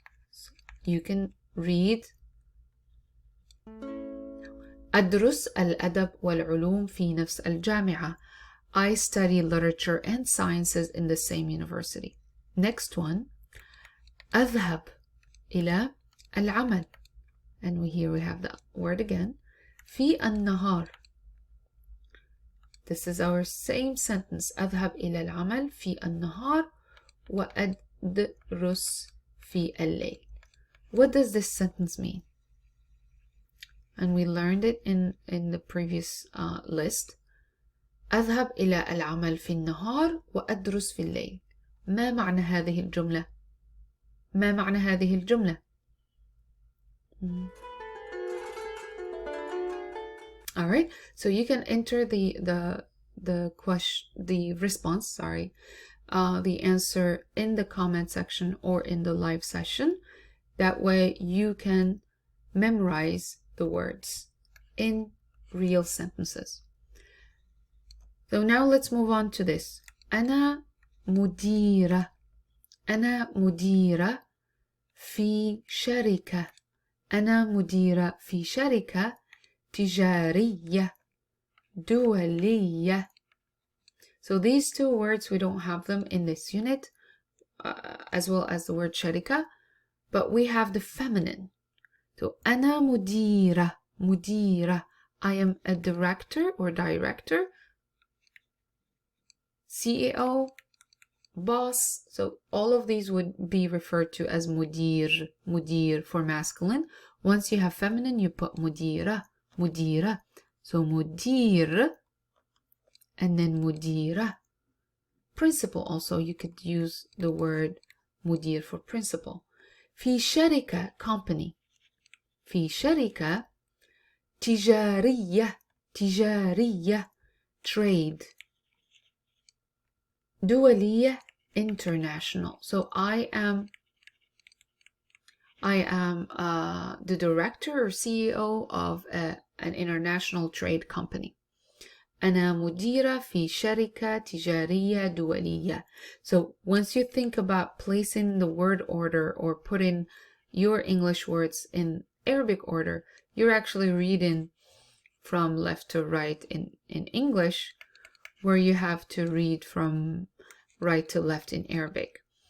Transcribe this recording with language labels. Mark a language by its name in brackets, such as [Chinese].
[English] So you can read [Arabic] أدرس الأدب والعلوم في نفس الجامعة. [English] I study literature and sciences in the same university. Next one. [Arabic] أذهب إلى العمل. [English] And here we have the word again. [Arabic] في النهار. [English] This is our same sentence. [Arabic] أذهب إلى العمل في النهار وأدرس في الليل. [English] What does this sentence mean? And we learned it in the previous list. [Arabic] أذهب إلى العمل في النهار وأدرس في الليل. ما معنى هذه الجملة؟ [English] ما معنى هذه الجملة؟ All right, so you can enter the question, the response, sorry, the answer in the comment section or in the live session. That way you can memorize the words in real sentences. So now let's move on to this. [Arabic] أنا مديرة. أنا مديرة في شركة. أنا مديرة في شركة تجارية دولية. [English] So these two words, we don't have them in this unit, as well as the word شركة, but we have the feminine. So [Arabic] أنا مديرة. [English] مديرة. I am a director or director. CEO, boss. So all of these would be referred to as mudir. Mudir for masculine. Once you have feminine, you put mudira. Mudira. So mudir and then mudira. Principal also, you could use the word mudir for principal. [Arabic] في شركة company. في شركة تجارية. تجارية trade. [English] دولية international. So I am the director or CEO of an international trade company. [Arabic] أنا مديرة في شركة تجارية دولية. [English] So once you think about placing the word order or putting your English words in Arabic order, you're actually reading from left to right in English, where you have to read from right to left in Arabic.